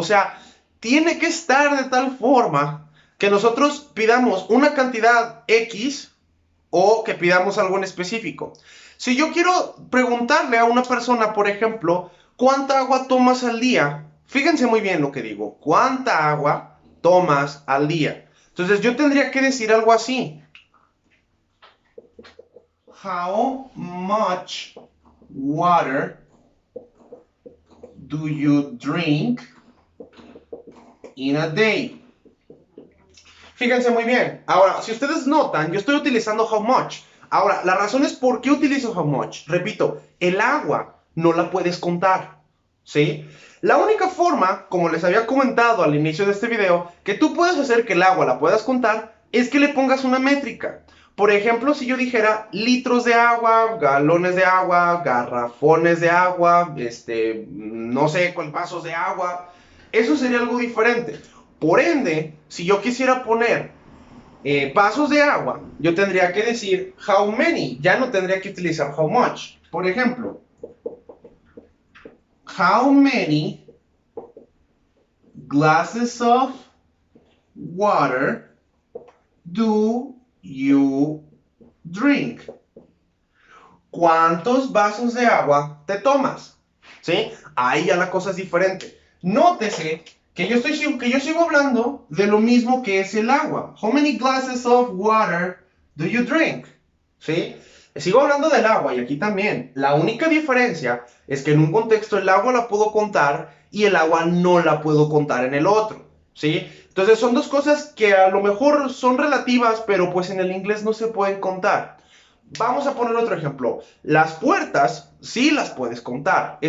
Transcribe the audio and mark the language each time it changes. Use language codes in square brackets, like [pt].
[es] O sea, tiene que estar de tal forma que nosotros pidamos una cantidad X o que pidamos algo en específico. Si yo quiero preguntarle a una persona, por ejemplo, ¿cuánta agua tomas al día? Fíjense muy bien lo que digo. ¿Cuánta agua tomas al día? Entonces yo tendría que decir algo así. [en] How much water do you drink in a day? [es] Fíjense muy bien. Ahora, si ustedes notan, yo estoy utilizando how much. Ahora, la razón es por qué utilizo how much. Repito, el agua no la puedes contar, ¿sí? La única forma, como les había comentado al inicio de este video, que tú puedes hacer que el agua la puedas contar, es que le pongas una métrica. Por ejemplo, si yo dijera litros de agua, galones de agua, garrafones de agua, no sé, vasos de agua, eso sería algo diferente. Por ende, si yo quisiera poner vasos de agua, yo tendría que decir how many, ya no tendría que utilizar how much. Por ejemplo, [en] how many glasses of water do you drink? [es] ¿Cuántos vasos de agua te tomas? ¿Sí? Ahí ya la cosa es diferente. Nótese que yo sigo hablando de lo mismo que es el agua. [en] How many glasses of water do you drink? [es] ¿Sí? Sigo hablando del agua y aquí también. La única diferencia es que en un contexto el agua la puedo contar y el agua no la puedo contar en el otro. ¿Sí? Entonces son dos cosas que a lo mejor son relativas, pero pues en el inglés no se pueden contar. Vamos a poner otro ejemplo. Las puertas sí las puedes contar.